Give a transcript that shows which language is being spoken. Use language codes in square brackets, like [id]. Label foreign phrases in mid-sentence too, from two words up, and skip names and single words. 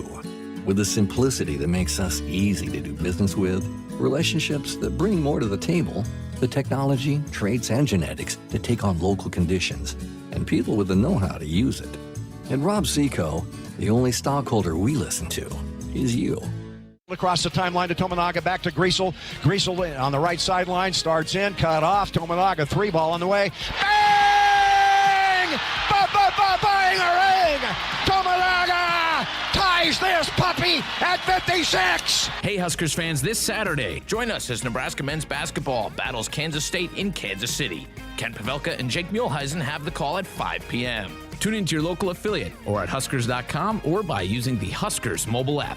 [en] With the simplicity that makes us easy to do business with, relationships that bring more to the table, the technology, traits, and genetics that take on local conditions, and people with the know-how to use it. At Rob Seco, the only stockholder we listen to is you. Across the timeline to Tominaga, back to Griesel. Griesel on the right sideline, starts in, cut off. Tominaga, 3-ball on the way. Bang! Ba-ba-ba-bang-a-ring! Tominaga ties ties this puppy at 56. Hey, Huskers fans, this Saturday, join us as Nebraska men's basketball battles Kansas State in Kansas City. Ken Pavelka and Jake Muehlheisen have the call at 5 p.m. Tune into your local affiliate or at Huskers.com or by using the Huskers mobile app.